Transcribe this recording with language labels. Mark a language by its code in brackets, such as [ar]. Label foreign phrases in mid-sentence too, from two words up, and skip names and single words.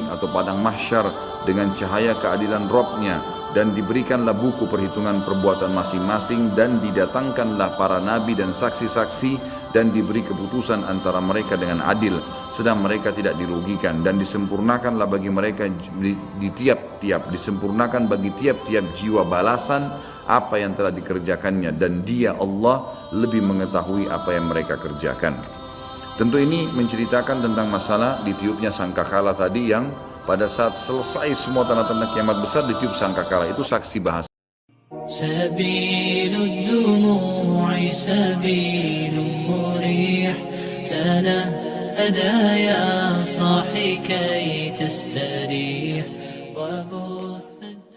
[id] atau padang mahsyar dengan cahaya keadilan Rabb-Nya dan diberikanlah buku perhitungan perbuatan masing-masing dan didatangkanlah para nabi dan saksi-saksi dan diberi keputusan antara mereka dengan adil sedang mereka tidak dirugikan dan disempurnakanlah bagi mereka disempurnakan bagi tiap-tiap jiwa balasan apa yang telah dikerjakannya dan Dia Allah lebih mengetahui apa yang mereka kerjakan. Tentu ini menceritakan tentang masalah ditiupnya sangkakala tadi yang pada saat selesai semua tanda-tanda kiamat besar ditiup sangkakala, itu saksi bahasa. Sabilud dumu'i sabilun murih tanahada ya sahi kay tastarih wa